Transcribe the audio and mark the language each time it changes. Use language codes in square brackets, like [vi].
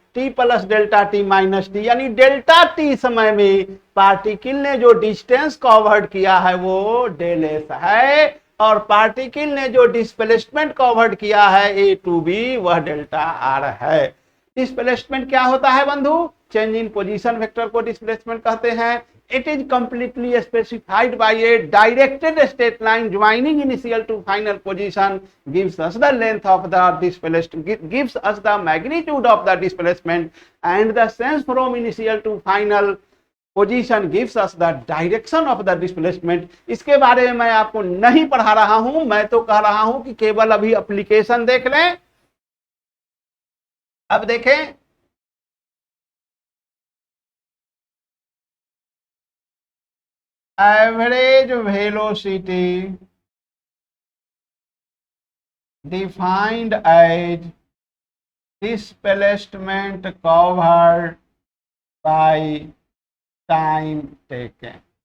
[hi] T plus delta T minus D, यानी delta T समय में पार्टिकल ने जो डिस्टेंस कवर्ड किया है वो डेल एस है, और पार्टिकल ने जो डिस्प्लेसमेंट कवर्ड किया है ए टू बी, वह डेल्टा आर है। डिस्प्लेसमेंट क्या होता है बंधु, [en] change in position vector [hi] को डिस्प्लेसमेंट कहते हैं। [en] It is completely specified by a directed straight line joining initial to final position, gives us the length of the displacement, gives us the magnitude of the displacement, and the sense from initial to final position gives us the direction of the displacement. [hi] इसके बारे में मैं आपको नहीं पढ़ा रहा हूं, मैं तो कह रहा हूं कि केवल अभी एप्लीकेशन देख लें। अब देखें, [en] Average velocity defined as displacement covered by time taken.